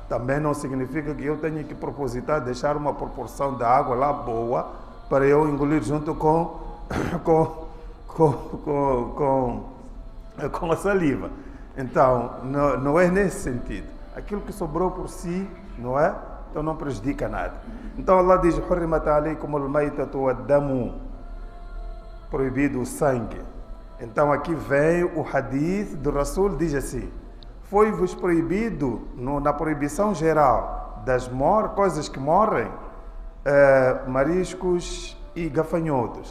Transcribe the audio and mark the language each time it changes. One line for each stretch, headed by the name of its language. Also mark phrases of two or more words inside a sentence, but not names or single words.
Portuguese: Também não significa que eu tenha que propositar deixar uma proporção da água lá boa para eu engolir junto com a saliva. Então, não é nesse sentido. Aquilo que sobrou por si, não é? Então não prejudica nada. Então Allah diz:
Arabic: حرمت عليكم الميتة والدم.
Portuguese: Proibido o sangue. Então aqui vem o hadith do Rasul, diz assim: foi-vos proibido, na proibição geral das coisas que morrem, mariscos e gafanhotos.